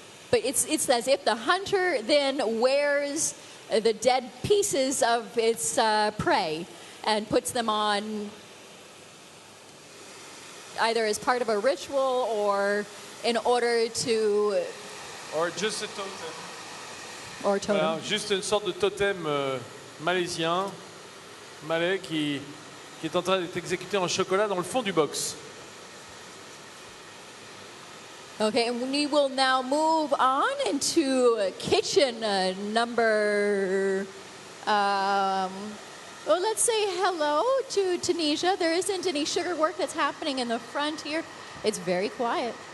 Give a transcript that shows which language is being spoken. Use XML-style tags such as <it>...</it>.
<en>But it's as if the hunter then wears the dead pieces of its prey and puts them on either as part of a ritual or in order to... Or just a totem. Or totem.</en> <fr>Voilà, juste une sorte de totem malaisien, malais, qui est en train d'être exécuté en chocolat dans le fond du box.</fr> <en>Okay, and we will now move on into kitchen number... well, let's say hello to Tunisia. There isn't any sugar work that's happening in the front here. It's very quiet.</en>